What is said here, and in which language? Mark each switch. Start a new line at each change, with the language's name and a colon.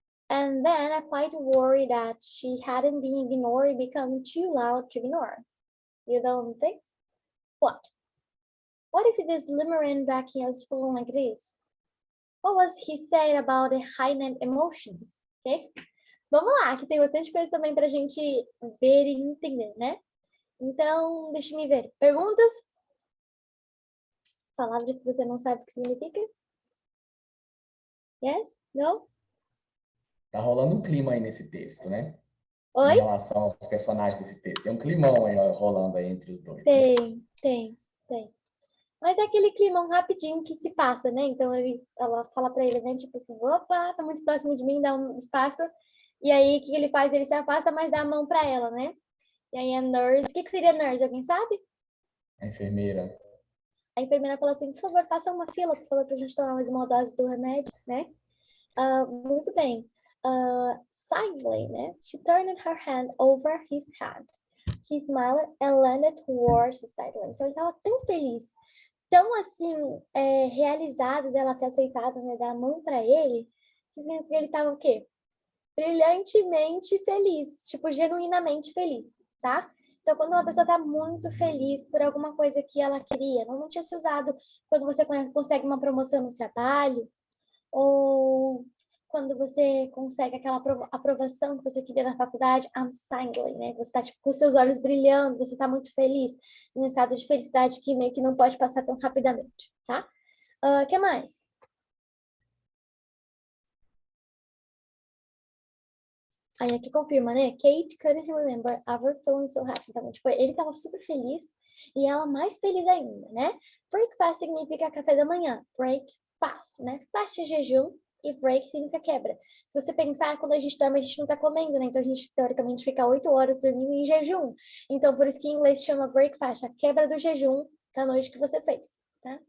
English: And then I quite worried that she hadn't been ignored become too loud to ignore. You don't think? What? What if this limerine back here is feeling like this? What was he saying about the heightened emotion? Okay?
Portuguese: Vamos lá, que tem bastante coisa também pra gente ver e entender, né? Então, deixa-me ver. Perguntas? Palavras que você não sabe o que significa?
English: Yes? No?
Portuguese: Tá rolando um clima aí nesse texto, né? Oi? Em relação aos personagens desse texto. Tem um climão aí ó, rolando aí entre os dois. Né? Tem. Mas é aquele climão rapidinho que se passa, né? Então ela fala pra ele, né? Tipo assim, opa, tá muito próximo de mim, dá um espaço. E aí o que ele faz? Ele se afasta, mas dá a mão pra ela, né? E aí a nurse, o que seria nurse? Alguém sabe? A enfermeira. A enfermeira falou assim, por favor, faça uma fila, por favor, pra gente tomar mais uma dose do remédio, né? Muito bem. Silently, né?
English: She turned her hand over his head. He smiled and landed towards the sideline.
Portuguese: Então ele estava tão feliz, tão assim, realizado dela ter aceitado, né, dar a mão para ele, que ele estava o quê? Brilhantemente feliz, tipo, genuinamente feliz, tá? Então, quando uma pessoa está muito feliz por alguma coisa que ela queria, normalmente é usado quando você consegue uma promoção no trabalho, ou quando você consegue aquela aprovação que você queria na faculdade,
English: I'm smiling,
Portuguese: né? Você está tipo, com seus olhos brilhando, você está muito feliz, em um estado de felicidade que meio que não pode passar tão rapidamente, tá? Que mais? Aí aqui confirma, né?
English: Kate couldn't remember ever feeling so happy.
Portuguese: Então, tipo, ele estava super feliz e ela mais feliz ainda, né? Breakfast significa café da manhã. Breakfast, né? Fast é jejum e break significa quebra. Se você pensar, quando a gente dorme, a gente não tá comendo, né? Então a gente, teoricamente, fica 8 horas dormindo em jejum. Então, por isso que em inglês chama breakfast, a quebra do jejum da noite que você fez, tá?